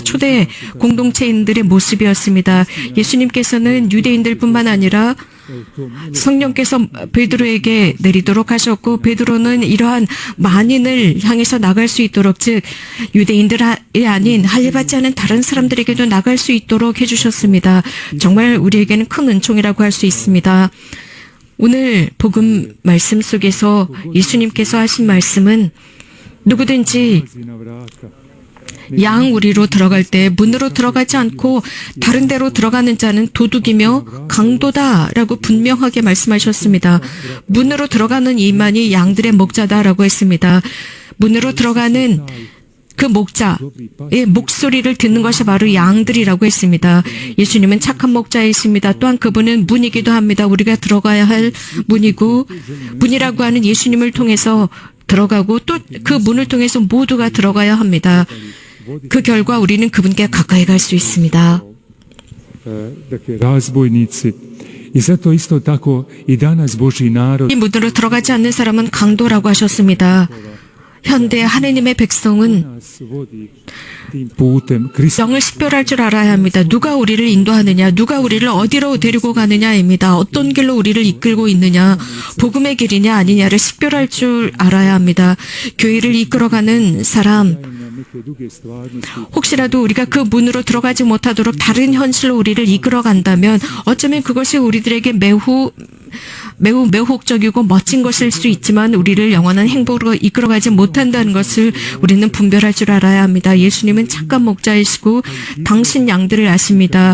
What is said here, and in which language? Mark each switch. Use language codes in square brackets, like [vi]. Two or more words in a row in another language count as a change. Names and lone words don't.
[ko] 초대 공동체인들의 모습이었습니다. 예수님께서는 유대인들뿐만 아니라 성령께서 베드로에게 내리도록 하셨고 베드로는 이러한 만인을 향해서 나갈 수 있도록 즉 유대인들이 아닌 할례받지 않은 다른 사람들에게도 나갈 수 있도록 해주셨습니다. 정말 우리에게는 큰 은총이라고 할 수 있습니다. 오늘 복음 말씀 속에서 예수님께서 하신 말씀은 누구든지 [hr] na vrata. [ko] 양 우리로 들어갈 때 문으로 들어가지 않고 다른 데로 들어가는 자는 도둑이며 강도다라고 분명하게 말씀하셨습니다. 문으로 들어가는 이만이 양들의 목자다라고 했습니다. 문으로 들어가는 그 목자의 목소리를 듣는 것이 바로 양들이라고 했습니다. 예수님은 착한 목자이십니다. 또한 그분은 문이기도 합니다. 우리가 들어가야 할 문이고 문이라고 하는 예수님을 통해서 들어가고 또 그 문을 통해서 모두가 들어가야 합니다. 그 결과 우리는 그분께 가까이 갈 수 있습니다. [hr] Dakle, razbojnici. I zato isto tako i danas Božji narod [ko] 이 문으로 들어가지 않는 사람은 강도라고 하셨습니다. 현대 하느님의 백성은 [hr] nas vodi tim putem Krista. [ko] 영을 식별할 줄 알아야 합니다. 누가 우리를 인도하느냐, 누가 우리를 어디로 데리고 가느냐입니다. 어떤 길로 우리를 이끌고 있느냐, 복음의 길이냐 아니냐를 식별할 줄 알아야 합니다. 교회를 이끌어가는 사람, [hr] Neke druge stvarnosti [ko] 혹시라도 우리가 그 문으로 들어가지 못하도록 다른 현실로 우리를 이끌어간다면 어쩌면 그것이 우리들에게 매우 매혹적이고 멋진 것일 수 있지만 우리를 영원한 행복으로 이끌어가지 못한다는 것을 우리는 분별할 줄 알아야 합니다. 예수님은 착한 목자이시고 당신 양들을 아십니다.